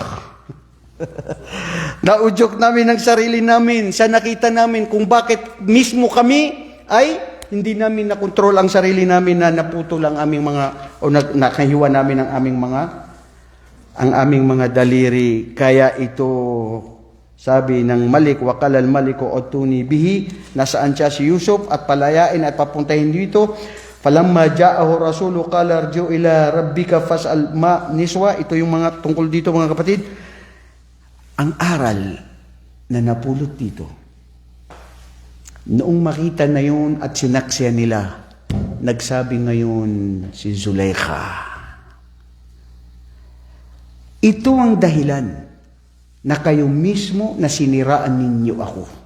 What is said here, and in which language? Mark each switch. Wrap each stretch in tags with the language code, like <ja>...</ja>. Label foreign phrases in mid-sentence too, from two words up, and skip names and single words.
<tl>Naudyok namin ang sarili namin sa nakita namin kung bakit mismo kami ay hindi namin nakontrol ang sarili namin na naputol ang aming mga o nakahiwa namin ang aming mga daliri. Kaya ito sabi ng Malik,</tl> <ar>وقال الملك ائتوني به,</ar> <tl>nasaan siya si Yusuf at palayain at papuntahin dito.</tl> <ar>فلما جاءه الرسول قال ارجع إلى ربك فاسأل ما نسوة.</ar> <tl>Ito yung mga tungkol dito mga kapatid. Ang aral na napulot dito, noong makita na yun at sinaksya nila, nagsabi ngayon si Zulaykha, ito ang dahilan na kayo mismo na siniraan ninyo ako.</tl>